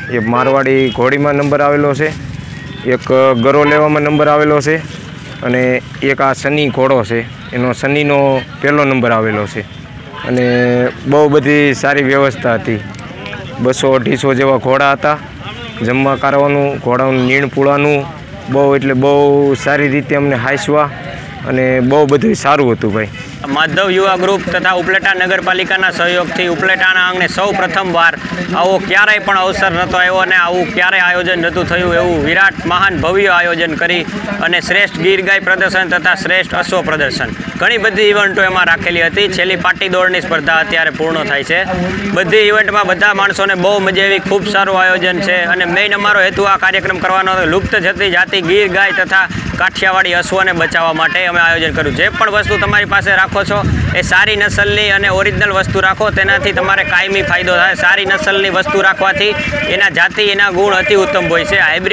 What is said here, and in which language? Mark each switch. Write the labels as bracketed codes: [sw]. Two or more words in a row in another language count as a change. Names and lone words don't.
[gu] એક મારવાડી ઘોડીમાં નંબર આવેલો છે, એક ગરો લેવામાં નંબર આવેલો છે અને એક આ સની ઘોડો છે એનો સનીનો પહેલો નંબર આવેલો છે। અને બહુ બધી સારી વ્યવસ્થા હતી। 200-250 જેવા ઘોડા હતા। જમવા કરવાનું, ઘોડાનું નીણ પૂળાનું બહુ એટલે બહુ સારી રીતે અમને હાસ્યા અને બહુ બધું સારું હતું ભાઈ। માધવ યુવા ગ્રુપ તથા ઉપલેટા નગરપાલિકાના સહયોગથી ઉપલેટાના આંગણે સૌ પ્રથમવાર આવો ક્યારેય પણ અવસર નહોતો આવ્યો અને આવું ક્યારેય આયોજન નહોતું થયું એવું વિરાટ મહાન ભવ્ય આયોજન કરી અને શ્રેષ્ઠ ગીર ગાય પ્રદર્શન તથા શ્રેષ્ઠ અશ્વ પ્રદર્શન ઘણી બધી ઇવેંટો એમાં રાખેલી હતી। છેલ્લી પાટી દોડની સ્પર્ધા અત્યારે પૂર્ણ થાય છે। બધી ઇવેંટમાં બધા માણસોને બહુ મજા આવી। ખૂબ સારું આયોજન છે અને મેન અમારો હેતુ આ કાર્યક્રમ કરવાનો હતો। લુપ્ત જતી જાતી ગીર ગાય તથા કાઠિયાવાડી અશ્વને બચાવવા માટે અમે આયોજન કર્યું। જે પણ વસ્તુ તમારી પાસે રાખો છો એ સારી નસલની અને ઓરિજિનલ વસ્તુ રાખો, તેનાથી તમારે કાયમી ફાયદો થાય। સારી નસલની વસ્તુ રાખવાથી એના જાતિ એના ગુણ અતિ ઉત્તમ હોય છે।